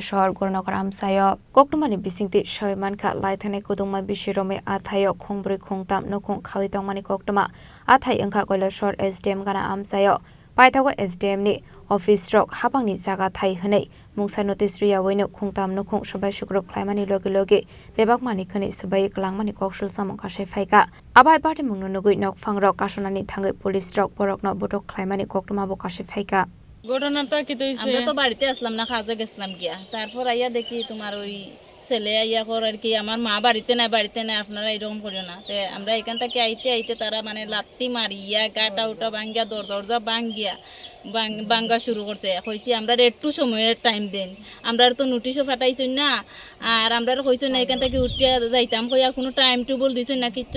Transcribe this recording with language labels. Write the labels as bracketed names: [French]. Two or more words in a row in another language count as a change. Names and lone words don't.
[Kok Borok] Shor Gurnokar Amsayo Koktumani Bisingti Shoymanka Laithane Kudungma Bishirome Athayo Khongbri Khongtam Nokong Khawi Tongmani Koktuma Athai Angka Koila Shor SDM Gana Amsayo Paithago SDM ni Office Rock habang ni jaga thai hanei mungsa notice Rwyawino khongtam nokong Subai Sukurub Khlaimani loge bebak mani khani Subai klangmani Koksilsamung Phaikha abai party mungno nugui nok fangrok kasonani thangai police rock borok no botok Khlaimani koktuma bo Phaikha [Bangla] ঘটনাটা কি হইছে আমরা তো বাড়িতে আসলাম না কাজে গেছিলাম গিয়া তারপর আইয়া দেখি তোমার ওই ছেলে আইয়া কর আর কি আমার মা বাড়িতে নাই আপনারা এরকম করিও না তে আমরা এখান থেকে আইতে তারা মানে লাত্তি মারিয়া গাটা উটা ভাঙ্গিয়া দরজা ভাঙ্গিয়া ভাঙ্গা শুরু করছে কইছি আমরা একটু সময়ের টাইম দেন আমরা তো নোটিশও পাঠাইছই না আর আমরা কইছই না এখান থেকে উঠিয়া যাইতাম কইয়া কোনো [English] time table [Bangla] দিছই না কিচ্ছু